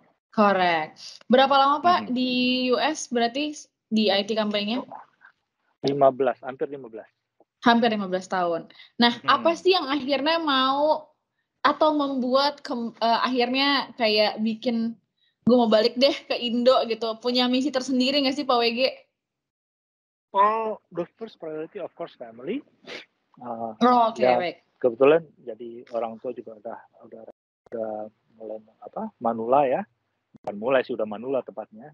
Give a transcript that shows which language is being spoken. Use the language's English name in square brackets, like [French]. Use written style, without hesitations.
[Indonesian] Correct. Berapa lama Pak di US berarti di IT company-nya? 15, hampir 15. Hampir 15 tahun. Nah, apa sih yang akhirnya mau atau membuat akhirnya kayak bikin gue mau balik deh ke Indo gitu, punya misi tersendiri nggak sih Pak WG? [English] Oh, the first priority of course family. [Indonesian] Oke, baik. Kebetulan jadi orang tua juga udah mulai manula ya. Bukan mulai sih, udah manula tepatnya.